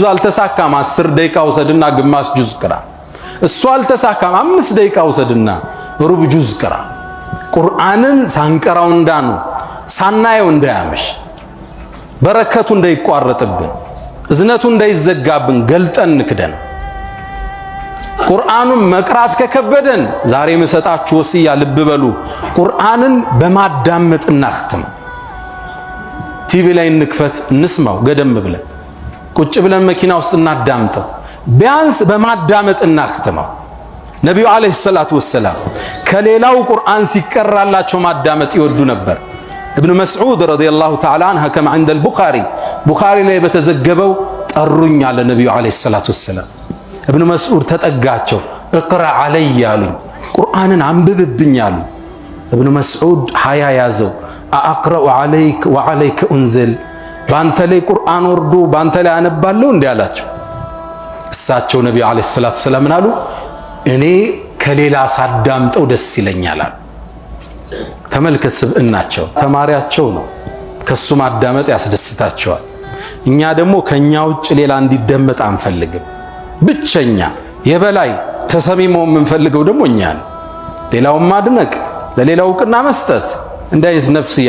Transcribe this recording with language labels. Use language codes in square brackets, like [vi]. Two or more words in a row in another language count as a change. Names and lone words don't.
[am] አልተሳካም 10 ደቂቃ ውሰድና ግማሽ ጁዝ ቅራ። እሱ አልተሳካም 5 ደቂቃ ውሰድና ሩብ ጁዝ ቅራ። ቁርአንን ሳንቀራው እንዳኑ ሳናየው እንዳያመሽ በረከቱ እንዳይቋረጥብን እዝነቱ እንዳይዘጋብን ገልጠን ንክደን። ቁርአኑን መቅራት ከከበደን ዛሬ መሰጣችሁ ወሲያ ልብ በሉ። ቁርአንን በማዳመጥ እናختም። ቲቪ ላይ እንክፈት እንስማው፣ ገደም ብለን ቁጭ ብለን መኪና ውስጥ እናዳምጠው። ቢያንስ በማዳመጥ እናختመው። ነብዩ [ar] عليه الصلاة والسلام [am] ከሌላው ቁርአን ሲቀራላቸው ማዳመጥ ይወዱ ነበር። [ar] ابن مسعود رضي الله تعالى عنه كما عند البخاري [am] ላይ በተዘገበው ጠሩኝ አለ ነብዩ [ar] عليه الصلاة والسلام። [am] ابن مسعود ተጠጋቸው [ar] اقرا علي [am] አሉኝ፣ ቁርአንን አንብብብኝ አሉ። ابن مسعود ሀያ ያዘው። [ar] اقرا عليك وعليك انزل [am] ባንተ ላይ ቁርአን ወርዶ ባንተ ላይ አነባለሁ እንዴ አላቸው። እሳቸው ነብዩ [ar] عليه الصلاة والسلام [am] አሉ እኔ ከሌላ ሳዳምጠው ደስ ይለኛል አሉ። ተመልከት ስብዕናቸው፣ ተማሪያቸው ነው፣ ከሱ ማዳመጥ ያስደስታቸዋል። እኛ ደግሞ ከኛ ውጭ ሌላ እንዲደመጥ አንፈልግም። ብቸኛ የበላይ ተሰሚሞ የምንፈልገው ደግሞ እኛ ነው። ሌላውን ማድነቅ፣ ለሌላው ዕውቅና መስጠት እንዳይት ነፍስያ